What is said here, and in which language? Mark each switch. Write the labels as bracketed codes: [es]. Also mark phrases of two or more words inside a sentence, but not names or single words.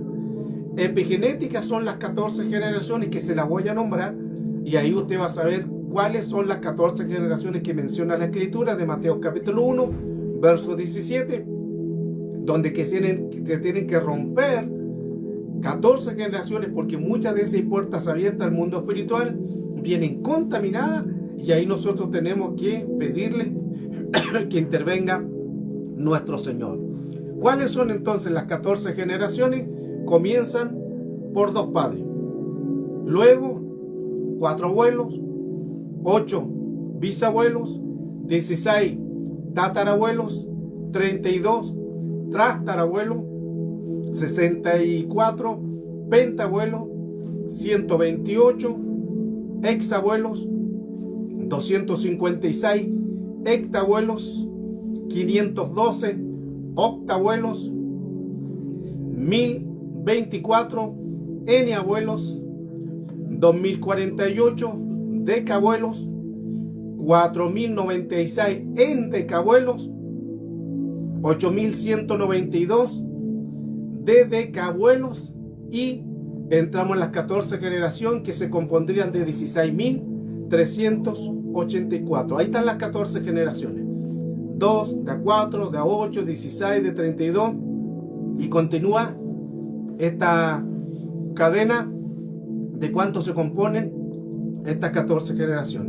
[es] Epigenética son las 14 generaciones que se las voy a nombrar, y ahí usted va a saber cuáles son las 14 generaciones que menciona la Escritura de Mateo capítulo 1, verso 17, donde que tienen que romper 14 generaciones, porque muchas de esas puertas abiertas al mundo espiritual vienen contaminadas, y ahí nosotros tenemos que pedirle que intervenga nuestro Señor. ¿Cuáles son entonces las 14 generaciones? Comienzan por 2 padres, luego 4 abuelos, 8 bisabuelos, 16 tatarabuelos, 32 trastarabuelos, 64 pentabuelos, 128 exabuelos, 256 hectabuelos, 512 octabuelos, 1024 eniabuelos, 2048 decabuelos, 4096 endecabuelos, 8192 decabuelos, y entramos en las 14 generaciones que se compondrían de 16.384. Ahí están las 14 generaciones. 2, de 4, de 8, 16, de 32, y continúa esta cadena de cuánto se componen estas 14 generaciones.